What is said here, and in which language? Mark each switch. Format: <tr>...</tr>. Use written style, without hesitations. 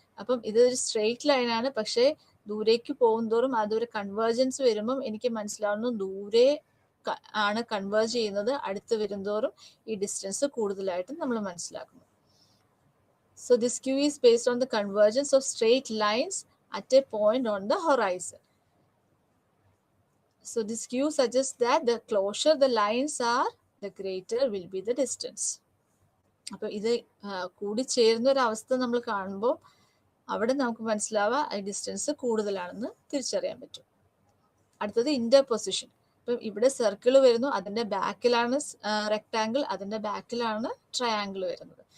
<ml>അപ്പം ഇതൊരു straight line ആണ്, പക്ഷേ ദൂരേക്ക് പോകുന്തോറും അതൊരു കൺവേർജൻസ് വരുമ്പം എനിക്ക് മനസ്സിലാവുന്നു ദൂരെ ആണ് കൺവേർജ് ചെയ്യുന്നത്, അടുത്ത് വരുന്തോറും ഈ ഡിസ്റ്റൻസ് കൂടുതലായിട്ട് നമ്മൾ മനസ്സിലാക്കുന്നു.</ml> <en>So this cue is based on the convergence of straight lines at a point on the horizon. So this cue suggests that the closer the lines are, the greater will be the distance.</en> <ml>അപ്പൊ ഇത് കൂടി ചേരുന്ന ഒരു അവസ്ഥ നമ്മൾ കാണുമ്പോൾ അവിടെ നമുക്ക് മനസ്സിലാവുക ഈ ഡിസ്റ്റൻസ് കൂടുതലാണെന്ന് തിരിച്ചറിയാൻ പറ്റും. അടുത്തത് ഇന്റർപൊസിഷൻ. ഇപ്പം ഇവിടെ സർക്കിൾ വരുന്നു, അതിന്റെ ബാക്കിലാണ് റെക്ടാങ്കിൾ, അതിന്റെ ബാക്കിലാണ് ട്രയാങ്കിൾ വരുന്നത്.</ml>